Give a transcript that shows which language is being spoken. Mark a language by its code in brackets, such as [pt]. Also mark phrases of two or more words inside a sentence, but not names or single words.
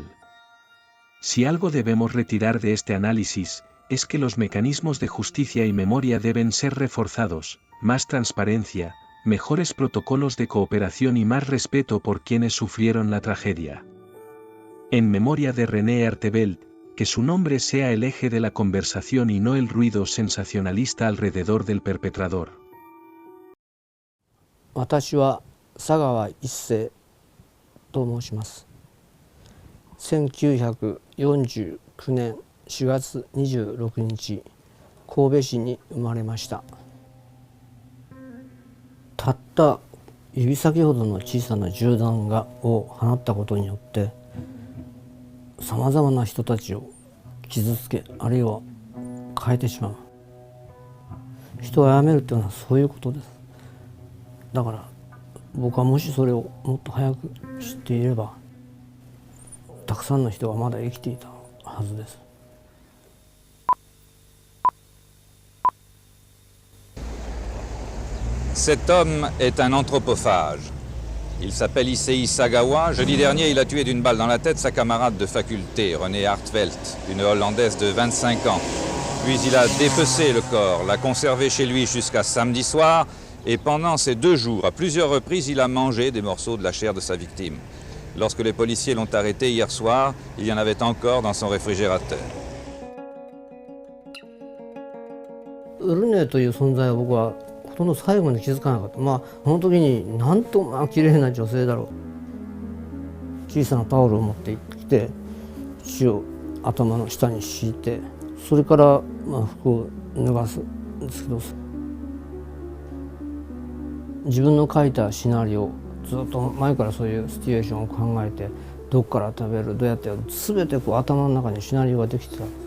[es] Si algo debemos retirar de este análisis, es que los mecanismos de justicia y memoria deben ser reforzados, más transparencia, mejores protocolos de cooperación y más respeto por quienes sufrieron la tragedia. En memoria de René Artevelde, que su nombre sea el eje de la conversación y no el ruido sensacionalista alrededor del perpetrador. [ja] 私は佐川一世と申します。1949年4月26日、神戸市に生まれました。たった指先ほどの小さな銃弾を放ったことによってさまざまな人たちを傷つけ、あるいは変えてしまう。人を殺めるというのはそういうことです。だから僕はもしそれをもっと早く知っていれば、たくさんの人がまだ生きていたはずです。 [fr] Cet homme est un anthropophage. Il s'appelle Issei Sagawa. Jeudi dernier, il a tué d'une balle dans la tête sa camarade de faculté, René Artevelde, une Hollandaise de 25 ans. Puis il a dépecé le corps, l'a conservé chez lui jusqu'à samedi soir, et pendant ces 2 jours, à plusieurs reprises, il a mangé des morceaux de la chair de sa victime. Lorsque les policiers l'ont arrêté hier soir, il y en avait encore dans son réfrigérateur. [ja] ルネという存在は僕はほとんど最後まで気づかなかった。その時になんと綺麗な女性だろう。小さなタオルを持ってきて血を頭の下に敷いて、それから服を脱がすんですけど、自分の書いたシナリオ、ずっと前からそういうシチュエーションを考えて、どっから食べる、どうやってやる、全て頭の中にシナリオができてたんです。